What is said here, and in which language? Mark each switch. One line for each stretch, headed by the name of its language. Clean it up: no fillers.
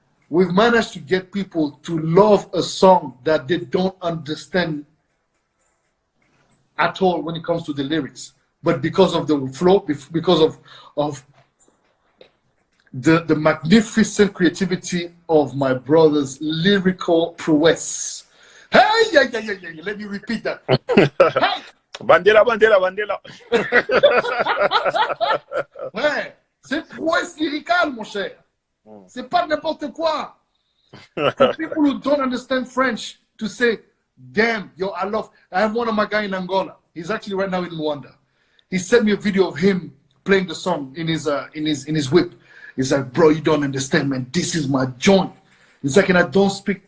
English: We've managed to get people to love a song that they don't understand at all when it comes to the lyrics. But because of the flow, because of the magnificent creativity of my brother's lyrical prowess. Hey, yeah, let me repeat that. Hey! Bandela, bandela, bandela.
French: Ouais, c'est prouesse lyricale, mon cher. C'est pas n'importe quoi.
English: For people who don't understand French to say, damn, yo, I have one of my guys in Angola. He's actually right now in Rwanda. He sent me a video of him playing the song in his whip. He's like, bro, you don't understand, man. This is my joint. He's like, and I don't speak.